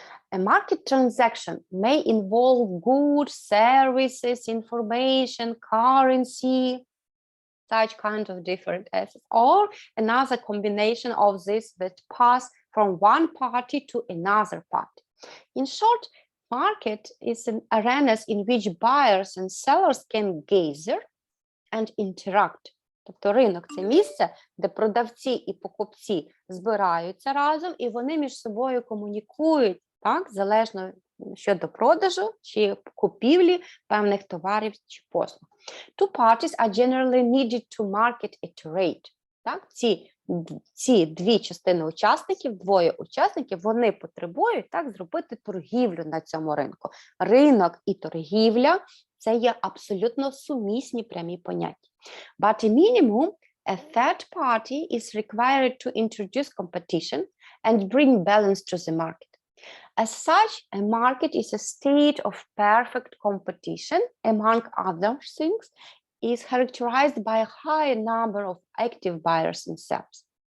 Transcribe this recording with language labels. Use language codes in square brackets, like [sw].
[en] A market transaction may involve goods, services, information, currency, such kind of different assets, or another combination of this that pass from one party to another party. In short, market is an arenas in which buyers and sellers can gather and interact. [uk] Тобто ринок – це місце, де продавці і покупці збираються разом, і вони між собою комунікують, так, залежно щодо продажу чи купівлі певних товарів чи послуг. [en] Two parties are generally needed to market a trade. [uk] Так, ці дві частини учасників, двоє учасників, вони потребують, так, зробити торгівлю на цьому ринку. Ринок і торгівля – це є абсолютно сумісні прямі поняття. [en] But a minimum, a third party is required to introduce competition and bring balance to the market. As such, a market is a state of perfect competition, among other things, is characterized by a high number of active buyers and sellers.